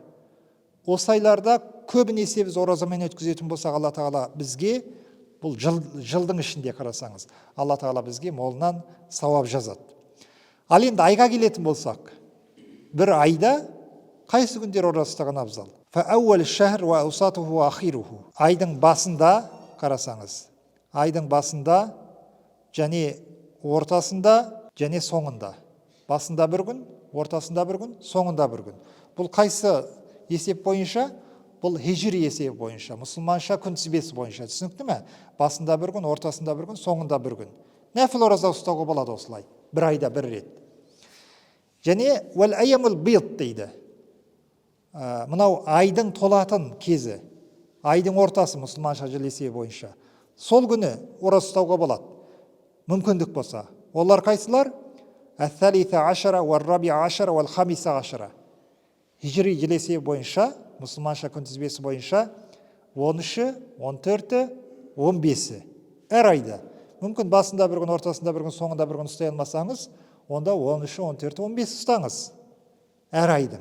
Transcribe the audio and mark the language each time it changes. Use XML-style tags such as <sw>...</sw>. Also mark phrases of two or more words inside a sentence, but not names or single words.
<kk>Осы айларда көбінесе біз оразамен өткізетін болсақ, Алла Тағала бізге бұл жылдың ішінде қарасаңыз, Алла Тағала бізге молынан сауап жазады. Ал енді айға келетін болсақ, бір айда қайсы күндер ораза ұстаған абзал?</kk> <ar>فأول الشهر وأوسطه وآخره.</ar> <kk>Айдың басында қарасаңыз, айдың басында және ортасында және соңында. Басында бір күн, ортасында бір күн, соңында бір күн. Бұл қайсы есеп бойынша? Бұл хижри есеп бойынша, мұсылманша күнтізбесі бойынша. Түсінікті ме? Басында бір күн, ортасында бір күн, соңында бір күн. Нәпіл ораза ұстауға болады осылай. Бір айда бір рет. Және</kk> <ar>والأيام البيض</ar> <kk>дейді. Мынау айдың толатын кезі, айдың ортасы мұсылманша жыл есебі бойынша. Сол күні ораза ұстауға болады. Мүмкіндік болса. Олар қайсылар?</kk> <ar>الثالث عشر، والرابع عشر, والخامس عشر.</ar> <kk>Хижри жыл есебі бойынша, мұсылманша күнтізбесі бойынша 13-і, 14-і, 15-і. Әр айда. Мүмкін басында бір күн, ортасында бір күн, соңында бір күн ұстай алмасаңыз, онда 13-і, 14-і, 15-і ұстаңыз. Әр айдың.</kk>